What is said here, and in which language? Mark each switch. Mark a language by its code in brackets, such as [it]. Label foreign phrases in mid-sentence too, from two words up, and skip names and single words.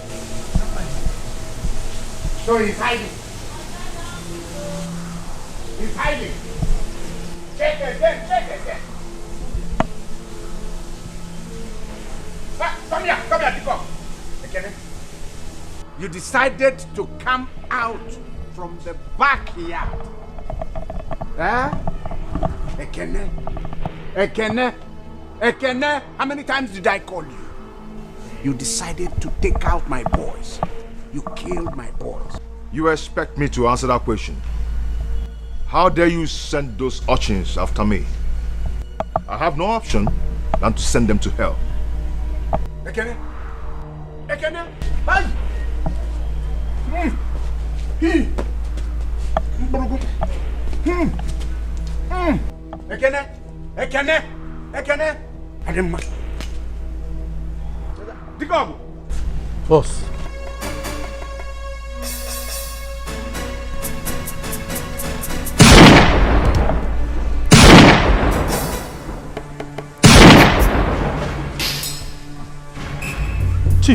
[en] So he's hiding. He's hiding. Check again, check again. Come here, Dikeh. Ekene. You decided to come out from the backyard. Eh? Ekene. Ekene. Ekene. How many times did I call you? You decided to take out my boys. You killed my boys. You expect me to answer that question? How dare you send those urchins after me? I have no option than to send them to hell. Ekene. Ekene. Hey. He. Ekene. Ekene. Ekene. Ademma. Dikeh. Boss. Chief.